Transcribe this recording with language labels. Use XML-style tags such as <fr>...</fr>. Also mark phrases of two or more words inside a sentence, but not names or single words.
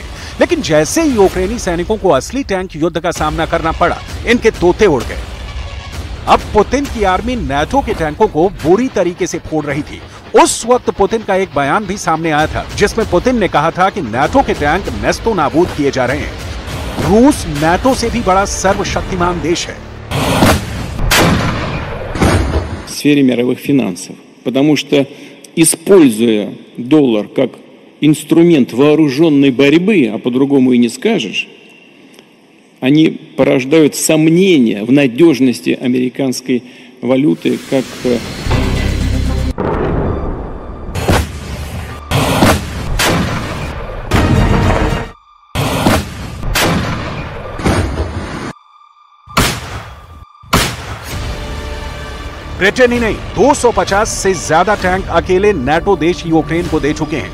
<hi>लेकिन जैसे ही यूक्रेनी सैनिकों को असली टैंक युद्ध का सामना करना पड़ा, इनके तोते उड़ गए। अब पुतिन की आर्मी नाटो के टैंकों को बुरी तरीके से फोड़ रही थी। उस वक्त पुतिन का एक बयान भी सामने आया था जिसमें पुतिन ने कहा था कि नाटो के टैंक नेस्तो नाबूद किए जा रहे हैं। रूस नाटो से भी बड़ा सर्वशक्तिमान देश है।</hi> <ru>В сфере мировых финансов, потому что, используя доллар как инструмент вооруженной борьбы, а по-другому и не скажешь, они порождают сомнения в надежности американской валюты как</ru> <hi>ब्रिटेन ही नहीं, 250 से ज्यादा टैंक अकेले नाटो देश यूक्रेन को दे चुके हैं।</hi>